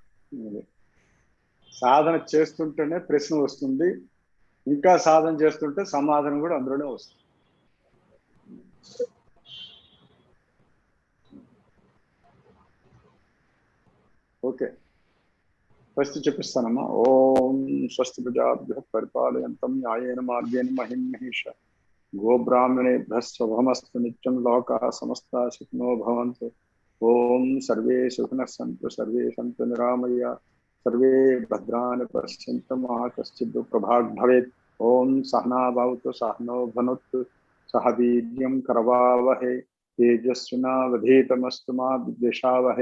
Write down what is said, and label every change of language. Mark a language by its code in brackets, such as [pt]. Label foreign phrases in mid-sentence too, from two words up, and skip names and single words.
[te] సాధన చేస్తుంటేనే ప్రశ్న వస్తుంది, ఇంకా సాధన చేస్తుంటే సమాధానం కూడా అందులోనే వస్తుంది. [en] okay, first [te] చెప్పిస్తానమ్మా. [sa] ఓం స్వస్తి ప్రజాభ్యః పరిపాలయంతం న్యాయేన మార్గేణ మహిం మహిష గోబ్రాహ్మణేభ్యः శుభమస్తు నిత్యం లోకాః సమస్తాః సుఖినో భవంతు. ఓం సర్వే సుఖినః సంతు సర్వే సంతు నిరామయ సర్వే భద్రాణి పశ్యంతు మా కశ్చిద్ దుఃఖభాగ్ భవేత్. ఓం సహనా భవతు సహనో భునక్తు సహ వీర్యం కరవావహై తేజస్వినావధీతమస్తు మా విద్విషావహై.